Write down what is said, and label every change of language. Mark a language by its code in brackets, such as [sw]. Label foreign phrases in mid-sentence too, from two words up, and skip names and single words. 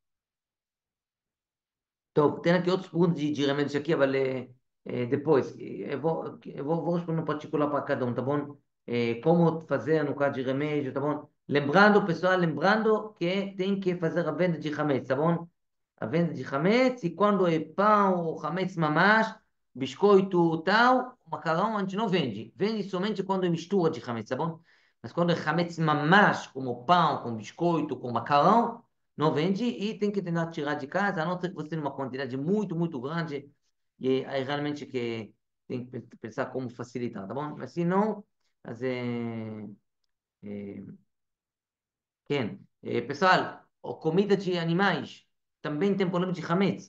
[pt] Então, tem aqui outros perguntas de remédios aqui, mas depois, eu vou responder um particular para cada um, tá bom? Como fazer no caso de remédio, tá bom? Lembrando, pessoal, lembrando que tem que fazer a venda de hametz, tá bom? A venda de hametz, e quando é pão ou [he] חמץ ממש, [pt] biscoito tal, macarrão, a gente não vende. Vende somente quando é mistura de hametz, tá bom? Mas quando é [he] חמץ ממש, [pt] como pão, com biscoito, com macarrão, não vende e tem que tentar tirar de casa, a não ser que você tenha uma quantidade muito, muito grande, e aí realmente que tem que pensar como facilitar, tá bom? Mas se não, mas é, pessoal, a comida de animais também tem problema de hametz.